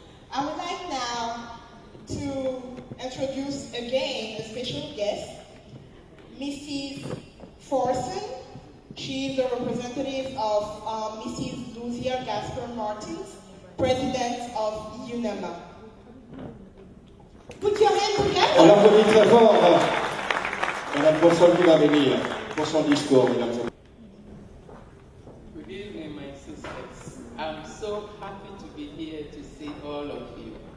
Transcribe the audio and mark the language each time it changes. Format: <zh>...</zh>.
<en>I would like now to introduce again a special guest, Mrs. Forson. She is the representative of Mrs. Lucia Gasper Martins, President of UNAMA. Put your hands together.</en> <fr>On applaudit très fort Madame Forson qui va venir pour son discours, mesdames et messieurs.</fr> <en>Good evening, my sisters. I'm so happy to be here to see all of you.</en>